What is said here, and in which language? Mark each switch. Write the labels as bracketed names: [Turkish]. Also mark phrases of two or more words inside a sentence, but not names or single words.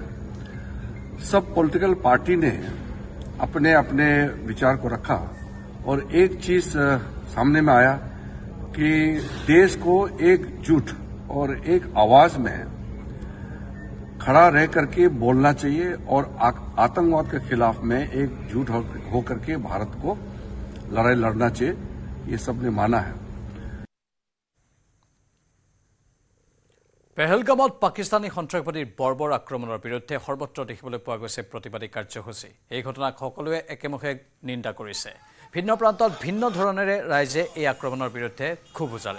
[Hindi] सब [English] political party [Hindi] ने अपने अपने विचार को रखा और एक चीज सामने में आया कि देश को एकजुट और एक आवाज में खड़ा रह करके बोलना चाहिए और आतंकवाद के खिलाफ में एकजुट होकर के भारत को लड़ाई लड़ना चाहिए, ये सबने माना है। [Assamese] পেহেলগামত পাকিস্তানী সন্ত্ৰাসবাদীৰ বৰ্বৰ আক্ৰমণৰ বিৰুদ্ধে সৰ্বত্ৰ দেখিবলৈ পোৱা গৈছে প্ৰতিবাদী কাৰ্যসূচী। এই ঘটনাক সকলোৱে একেমুখে নিন্দা কৰিছে। ভিন্ন প্ৰান্তত ভিন্ন ধৰণেৰে ৰাইজে এই আক্ৰমণৰ বিৰুদ্ধে ক্ষোভ উজাৰে।